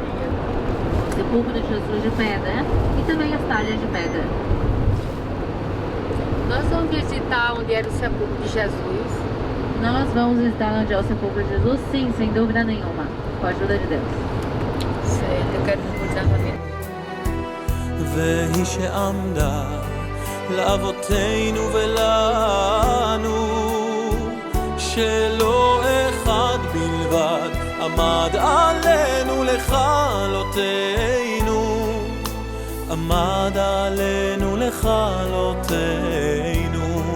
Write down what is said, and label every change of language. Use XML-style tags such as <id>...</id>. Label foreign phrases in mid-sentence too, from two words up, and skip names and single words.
<pt>O sepulcro de Jesus de pedra e também as talhas de pedra. Nós vamos visitar onde era o sepulcro de Jesus. Nós vamos visitar onde é o sepulcro de Jesus? Sim, sem dúvida nenhuma. Com a ajuda de Deus. Certo, eu quero visitar também.</pt> <he>והיא שעמדה לאבותינו ולנו, שלא אחד בלבד עמד עלינו לכלותנו, עמד עלינו לכלותנו.</he>